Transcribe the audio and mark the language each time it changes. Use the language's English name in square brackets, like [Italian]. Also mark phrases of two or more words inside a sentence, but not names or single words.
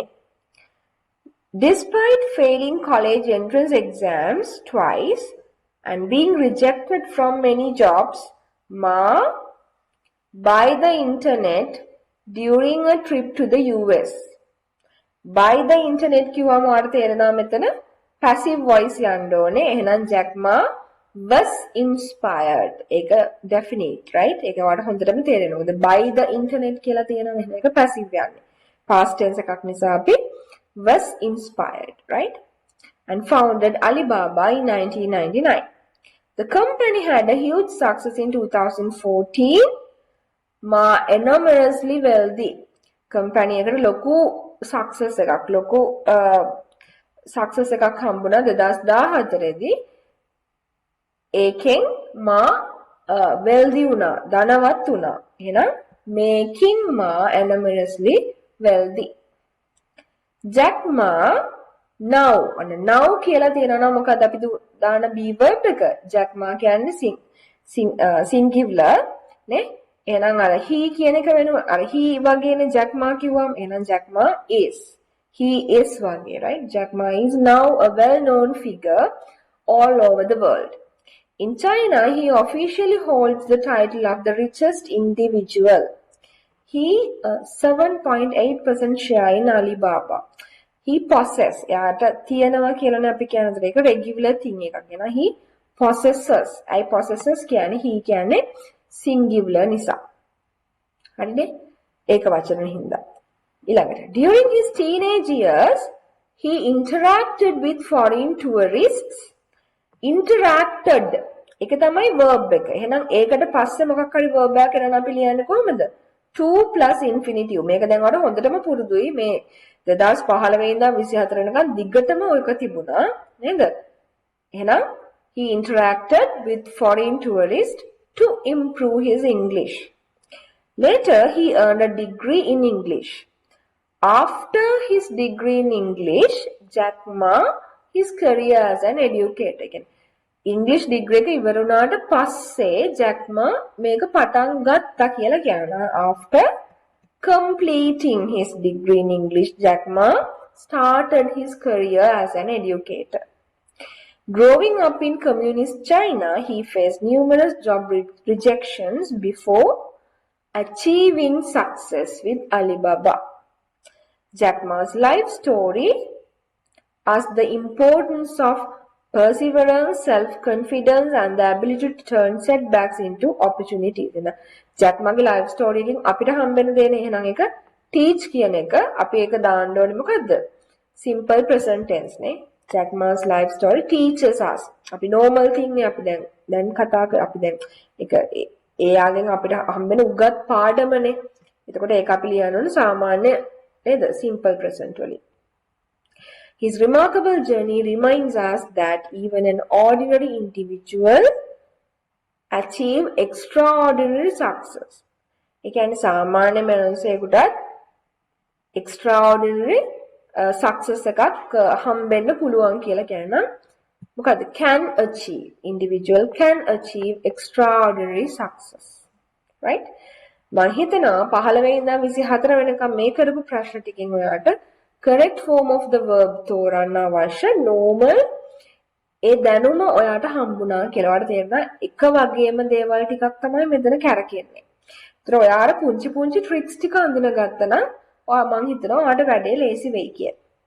[English] Despite failing college entrance exams twice and being rejected from many jobs, Ma by the internet during a trip to the US. By the internet [Sinhala] කිව්වම ඔයාලට තේරෙනවා මෙතන [English] passive voice [Sinhala] යන්න ඕනේ. [English] එහෙනම් Jack Ma was inspired. [Sinhala] ඒක [English] definite, right? [Sinhala] ඒක ඔයාලට හොඳටම තේරෙනවා. [English] by the internet [Sinhala] කියලා තියෙනවා. එහෙනම් ඒක passive යන්නේ. [English] past tense [Sinhala] එකක් නිසා අපි [English] was inspired, right? And founded Alibaba in 1999. The company had a huge success in 2014. Ma enormously wealthy. Company [Sinhala] එකට ලොකු success එකක් ලොකු success එකක් හම්බුණා 2014 දී. ඒකෙන් මා wealthy වුණා, ධනවත් වුණා. [English] එහෙනම් making Ma enormously wealthy. Jack Ma now අන්න now [Sinhala] කියලා තියෙනවා නම් මොකද අපි දාන [English] be verb එක Jack Ma කියන්නේ singular [Sinhala] නේ එහෙනම් අර [English] he [Sinhala] කියන එක වෙනවා අර [English] he වගේනේ Jack Ma [Sinhala] කිව්වම එහෙනම් [English] Jack Ma is he is වගේ right Jack Ma is now a well known figure all over the world. In China he officially holds the title of the richest individual. He 7.8% share in Alibaba. He possess [Sinhala] යාට තියනවා කියලානේ අපි කියනද ඒක [English] regular thing [Sinhala] එකක් නේ [English] he possesses I possesses [Sinhala] කියන්නේ he කියන්නේ singular නිසා හරිනේ ඒක වචන හින්දා ඊළඟට [English] during his teenage years he interacted with foreign tourists interacted [Sinhala] ඒක තමයි verb එක එහෙනම් ඒකට පස්සේ මොකක් හරි verb එකක් කරන අපි ලියන්නේ කොහමද [English] to plus infinitive [Sinhala] මේක දැන් වල හොඳටම පුරුදුයි මේ 2015 ඉඳන් 24 වෙනකන් දිගටම ඔයක තිබුණා නේද එහෙනම් [English] he interacted with foreign tourists to improve his English. Later he earned a degree in English. After his degree in English Jack Ma his career as an educator again English degree එක [Sinhala] ඉවර වුණාට පස්සේ [English] Jack Ma [Sinhala] මේක පටන් ගත්තා කියලා කියනවා [English] after completing his degree in English, Jack Ma started his career as an educator. Growing up in communist China, he faced numerous job rejections before achieving success with Alibaba. Jack Ma's life story asks the importance of perseverance, self-confidence, and the ability to turn setbacks into opportunities. Jack Ma's life story [Sinhala] එකෙන් අපිට හම්බෙන දේ නේ එහෙනම් ඒක teach කියන එක අපි ඒක දාන්න ඕනේ මොකද්ද? [English] Simple present tense නේ. Jack Ma's life story teaches us. [Sinhala] අපි [English] normal thing [Sinhala] නේ අපි දැන් කතා කර අපි දැන් ඒක එයාගෙන් අපිට හම්බෙන උගත් පාඩමනේ. එතකොට ඒක අපි ලියන්න ඕනේ සාමාන්‍ය නේද? [English] Simple present වලින්. His remarkable journey reminds us that even an ordinary individual achieve extraordinary success. [Sinhala] ඒ කියන්නේ සාමාන්‍ය මනුස්සයෙකුට [English] extraordinary success [Sinhala] එකක් හම්බෙන්න පුළුවන් කියලා කියනවා. [English] මොකද can achieve individual can achieve extraordinary success. Right? [Sinhala] මම හිතනවා 15 වෙනිදා 24 වෙනකම් මේ කරපු ප්‍රශ්න ටිකෙන් ඔයාලට [English] correct form of the verb [Sinhala] තෝරන්න අවශ්‍ය normal ඒ දැනුම ඔයාට හම්බුණා කියලා ඔයාලට තේරෙනවා එක වගේම දේවල් ටිකක් තමයි මෙතන කරකෙන්නේ. ඒතර ඔයාලා පුංචි පුංචි tricks ටික අඳුනගත්තා නම් මම හිතනවා ඔයාලට වැඩේ ලේසි වෙයි කියලා.